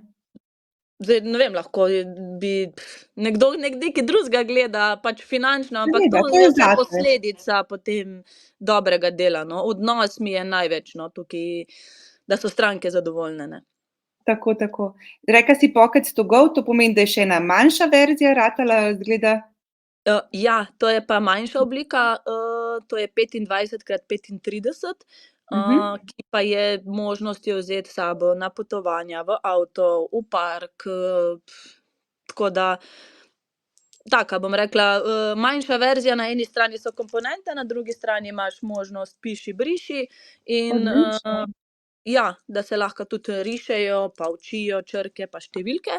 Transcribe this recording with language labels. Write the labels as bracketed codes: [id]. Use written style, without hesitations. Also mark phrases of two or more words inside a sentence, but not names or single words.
[sl] Zdaj, ne vem, lahko bi nekdo nekaj drugega gleda, pač finančno, ampak Seveda, to to je je vse zate. posledica potem dobrega dela, no. Odnos mi je največ, no, tukaj, da so stranke zadovoljne, ne. Tako. Rekla si Pockets to go, to pomeni, da je še ena manjša verzija ratala, izgleda? Ja, to je pa manjša oblika, to je 25x35, ki pa je možnost jo vzeti s sabo na potovanja, v avto, v park, tako da taka, bom rekla, manjša verzija, na eni strani so komponente, na drugi strani imaš možnost piši, briši in, ja, da se lahko tudi rišejo pa učijo črke pa številke.